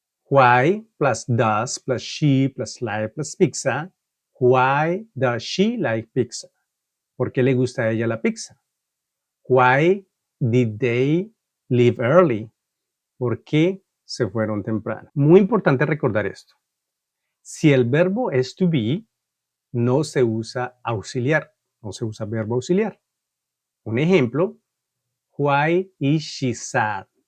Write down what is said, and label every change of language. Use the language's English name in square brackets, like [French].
[English] Why plus does plus she plus like plus pizza. Why does she like pizza? [Spanish] ¿Por qué le gusta a ella la pizza? [English] Why did they leave early? [Spanish] ¿Por qué se fueron temprano? Muy importante recordar esto. Si el verbo es to be, no se usa auxiliar, no se usa verbo auxiliar. Un ejemplo, [English] why is she sad?